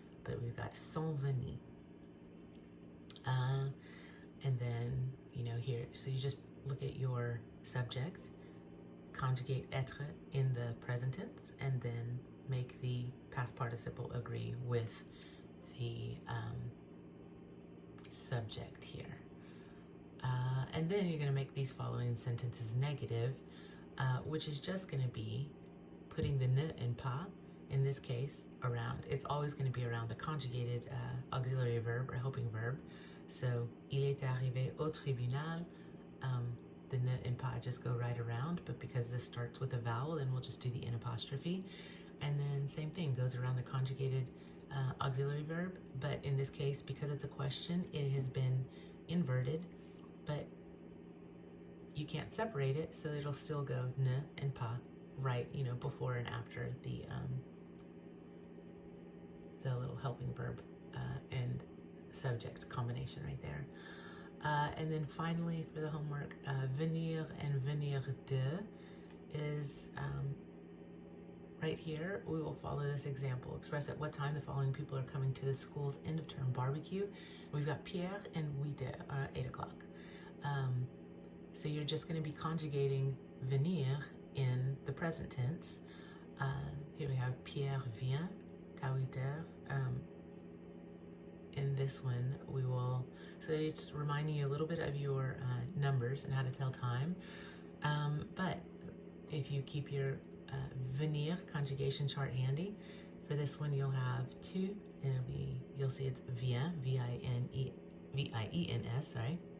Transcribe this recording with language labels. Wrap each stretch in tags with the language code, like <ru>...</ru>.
<en>But we've got sont venus. And then, here, so you just look at your subject, conjugate être in the present tense, and then make the past participle agree with the subject here. And then you're going to make these following sentences negative, which is just going to be putting the ne and pas, in this case, around. It's always going to be around the conjugated auxiliary verb or helping verb.</en> <fr>So, il est arrivé au tribunal.</fr> <en>The ne and pas just go right around, but because this starts with a vowel, then we'll just do the N apostrophe. And then same thing, goes around the conjugated auxiliary verb, but in this case, because it's a question, it has been inverted, but you can't separate it, so it'll still go ne and pas right, before and after the little helping verb and subject combination right there. And then finally for the homework, venir and venir de is right here, we will follow this example. Express at what time the following people are coming to the school's end of term barbecue. We've got Pierre and 8 o'clock. So you're just going to be conjugating venir in the present tense. Here we have</en> <fr>Pierre vient à 8 heures.</fr> <en>In this one, we will, so it's reminding you a little bit of your numbers and how to tell time. But if you keep your venir conjugation chart handy, for this one you'll have two, and you'll see it's vient, V-I-E-N-S, sorry.</en>